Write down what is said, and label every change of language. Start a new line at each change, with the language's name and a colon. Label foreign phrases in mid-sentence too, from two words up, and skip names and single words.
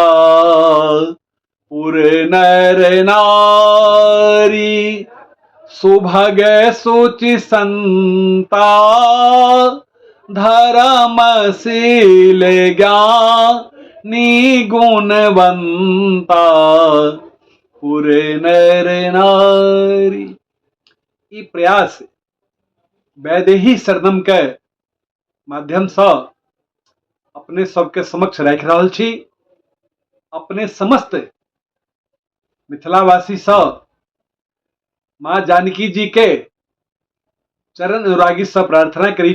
Awadhi: उरे नर नारी सुभग सुचि संता धर्मशील ज्ञानी गुणवंता पूरे नर नारी।
Maithili: ई प्रयास वैदेही शरणम के माध्यम से अपने सबके समक्ष राखि रहल छी। अपने समस्त मिथिलावासी से माँ जानकी जी के चरण अनुरागी से प्रार्थना करी